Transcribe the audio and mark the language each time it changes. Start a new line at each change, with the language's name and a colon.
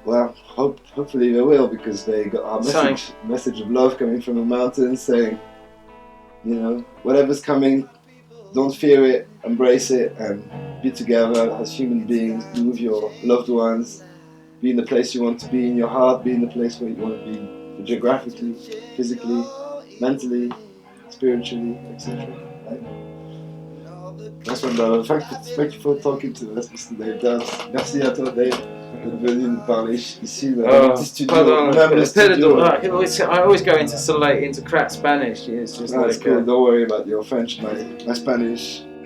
English: Well, hopefully they will, because they got our message of love coming from the mountains, saying, you know, whatever's coming, don't fear it, embrace it, and be together as human beings. Be with your loved ones. Be in the place you want to be in your heart. Be in the place where you want to be, geographically, physically, mentally, spiritually, etc. That's one, brother. Thank you for talking to us, Mr. Dave Dubs.
French: Merci à toi, Dave, de venir nous parler ici dans le petit studio. Même le studio.
English: I always go into crap Spanish. It's just No, it's cool. Don't worry about your French. My Spanish.